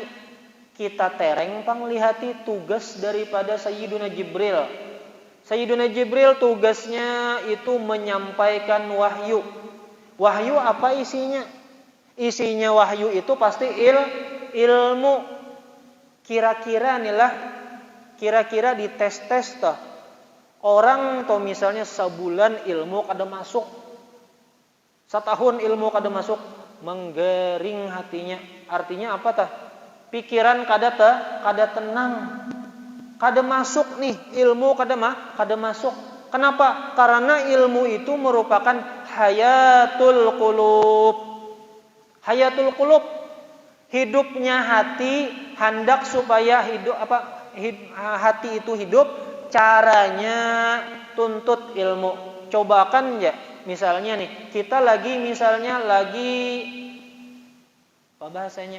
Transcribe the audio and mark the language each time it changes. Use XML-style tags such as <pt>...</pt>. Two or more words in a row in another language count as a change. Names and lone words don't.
<bjn>Kita tereng panglihati tugas daripada Sayyiduna Jibril. Sayyiduna Jibril tugasnya itu menyampaikan wahyu. Wahyu apa isinya? Isinya wahyu itu pasti ilmu. Kira-kira dites-tes toh. Orang toh misalnya sebulan ilmu kada masuk, setahun ilmu kada masuk, menggering hatinya. Artinya apa tah? Pikiran kada tenang, kada masuk nih ilmu kada masuk. Kenapa? Karena ilmu itu merupakan</bjn> <ar>hayatul qulub. Hayatul qulub,</ar> <bjn>hidupnya hati, hendak supaya hati itu hidup, caranya tuntut ilmu. Cobakan ya, misalnya nih, kita lagi apa bahasanya?</bjn>